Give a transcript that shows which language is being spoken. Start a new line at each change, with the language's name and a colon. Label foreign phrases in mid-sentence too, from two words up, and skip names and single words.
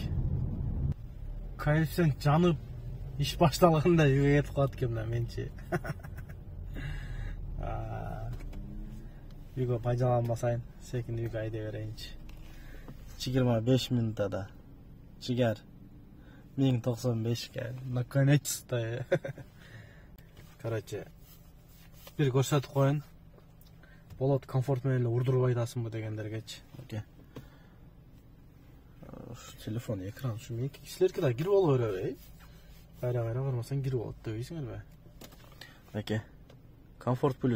Kyrgyz: Коэффициент жанып иш башталганда үйгө кетип калат экен мына менчи. Үйгө пайдаланбасайын, секин үйгө айдап берейинчи. 25 минутада. Чигер.
Russian: 1095 наконец-то. Короче,
Kyrgyz: бир көрсөтүп коеюн. Болот комфорт менен эле урдуруп айтасыңбы дегендергечи. Окей. Телефон экран ушу меники кишилерге да кирип боло береби? Кайра кармасаң кирип болот дебейсиңерби? Окей. Комфорт плюс.